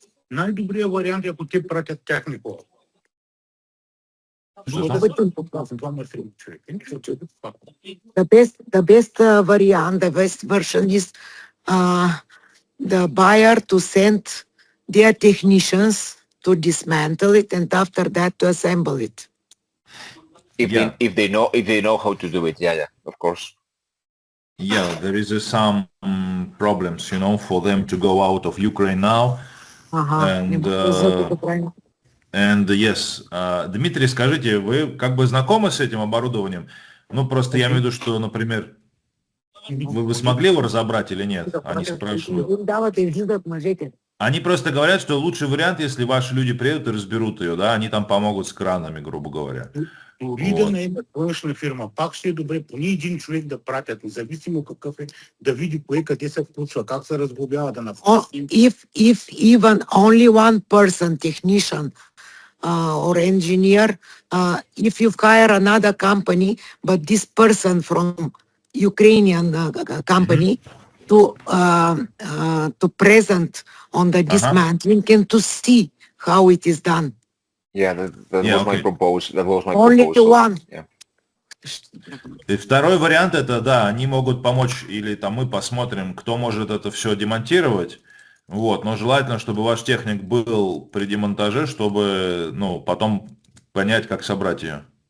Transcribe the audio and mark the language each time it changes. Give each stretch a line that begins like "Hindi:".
Bulgarian: Най-добрият вариант е ако те пратят технико.
Russian: Что там?
English: The best variant, the best version is the buyer to send their technicians to dismantle it and after that to assemble it. Yeah. If they know how to do it, yeah, of course. Yeah, there is some problems, you know, for them to go out of Ukraine now. And yes,
Russian: Дмитрий, скажите, вы как бы знакомы с этим оборудованием? Ну, просто я имею в виду, что, например, вы смогли его разобрать или нет? Они спрашивают. Они просто говорят, что лучший вариант, если ваши люди приедут и разберут ее, да, они там помогут с кранами, грубо говоря.
Bulgarian: Дори да не е външна фирма, пак ще е добре поне един човек да пратят, независимо какъв е, да види кое къде се включва, как се разглобява, да направи.
English: If even only one person, technician or engineer, if you hire another company, but this person from Ukrainian company to present on the dismantling and to see how it is done. Yeah, that Yeah, was my okay. proposal. That was my Only proposal. one. Yeah.
Russian: И второй вариант это, да, они могут помочь, или там мы посмотрим, кто может это все демонтировать. Вот, но желательно, чтобы ваш техник был при демонтаже, чтобы, ну, потом понять, как собрать ее.